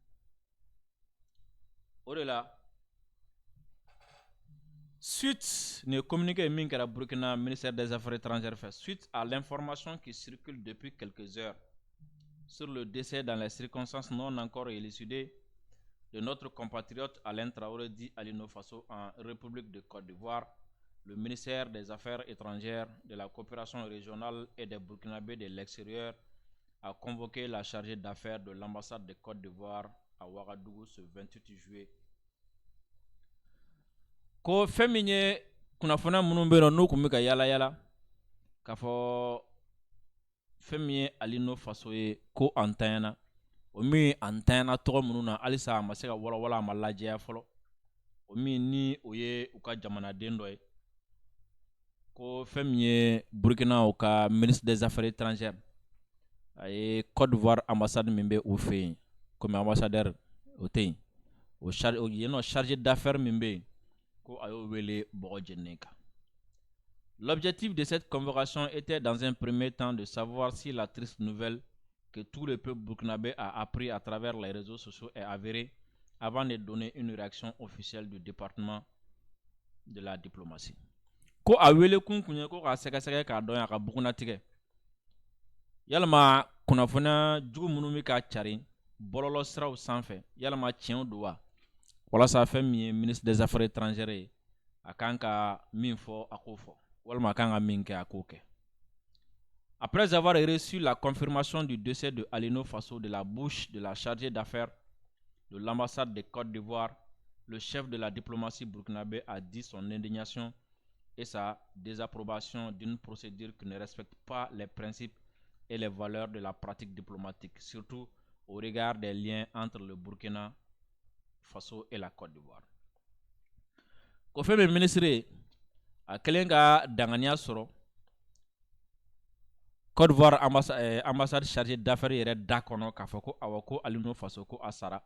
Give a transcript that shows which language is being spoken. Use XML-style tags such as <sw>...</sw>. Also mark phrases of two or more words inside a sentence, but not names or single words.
<bm>o de</bm> <fr>la suite</fr> <bm>ne communiqué min kɛra</bm> <fr>Burkina ministère des affaires étrangères fait suite à l'information qui circule depuis quelques heures sur le décès dans les circonstances non encore élucidées de notre compatriote Alain Traoré dit Alino Faso en République de Côte d'Ivoire. Le ministère des Affaires étrangères, de la coopération régionale et des Burkinabés de l'extérieur a convoqué la chargée d'affaires de l'ambassade de Côte d'Ivoire à Ouagadougou ce 28 juillet.</fr> <bm>Ko fɛn min ye kunnafoniya minnu bɛ yen n'u tun bɛ ka yala k'a fɔ fɛn min ye Alino Faso ye ko a ntanyana o min a ntanyana tɔgɔ minnu na halisa a ma se ka walawala a ma lajɛya fɔlɔ o min ni o ye u ka jamanaden dɔ ye ko fɛn min ye Burkina u ka</bm> <fr>ministre des affaires étrangères</fr> <bm>a ye Côte d'Ivoire ambassade min bɛ u fɛ yen</bm> <fr>comme ambassadeur</fr> <bm>o tɛ yen o yenɔ</bm> <fr>chargé d'affaires</fr> <bm>min bɛ yen ko a y'o wele bɔgɔ jɛnnen kan.</bm> <fr>L'objectif de cette convocation était dans un premier temps de savoir si la triste nouvelle que tout le peuple burkinabé a appris à travers les réseaux sociaux est avérée avant de donner une réaction officielle du département de la diplomatie.</fr> <bm>Ko a wele kun kun ye ko k'a sɛgɛsɛgɛ k'a dɔn a ka bugunatigɛ yalama kunnafoniya jugu minnu bɛ ka cari bɔlɔlɔ siraw sanfɛ yalama tiɲɛw don wa walasa fɛn min ye</bm> <fr>ministre des affaires étrangères</fr> <bm>ye a kan ka min fɔ a k'o fɔ walima a kan ka min kɛ a k'o kɛ.</bm> <fr>Après avoir reçu la confirmation du décès de Alino Faso de la bouche de la chargée d'affaires de l'ambassade de Côte d'Ivoire, le chef de la diplomatie burkinabé a dit son indignation et sa désapprobation d'une procédure qui ne respecte pas les principes et les valeurs de la pratique diplomatique, surtout au regard des liens entre le Burkina Faso et la Côte d'Ivoire.</fr> <bm>Ko fɛn min ministre a kelen ka danganiya sɔrɔ Côte d'Ivoire ambassade</bm> <fr>chargée d'affaires</fr> <bm>yɛrɛ da kɔnɔ k'a fɔ ko awɔ ko Alino Faso ko a sara</bm>